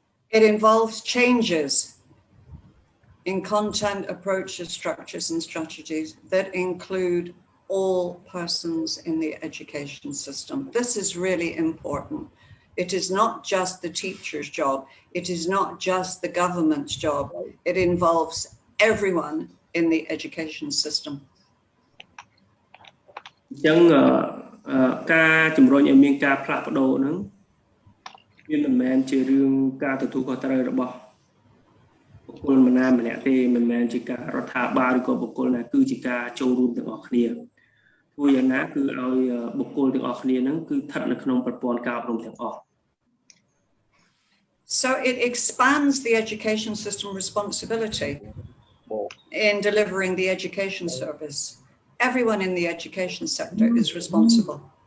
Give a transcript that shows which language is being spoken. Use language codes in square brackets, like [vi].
[en] It involves changes in content, approaches, structures, and strategies that include all persons in the education system. This is really important. It is not just the teacher's job. It is not just the government's job. It involves everyone in the education system. [km] អញ្ចឹងការជំរុញឲ្យមានការផ្លាស់ប្ដូរហ្នឹងវាមិនមែនជារឿងការទទួលខុសត្រូវរបស់បុគ្គលម្នាក់ម្នាក់ទេមិនមែនជាការរដ្ឋាភិបាលឬក៏បុគ្គលណាគឺជាការចូលរួមទាំងអស់គ្នាធ្វើយ៉ាងណាគឺឲ្យបុគ្គលទាំងអស់គ្នាហ្នឹងគឺស្ថិតនៅក្នុងប្រព័ន្ធការអប់រំទាំងអស់ [en] So it expands the education system responsibility in delivering the education service. Everyone in the education sector is responsible.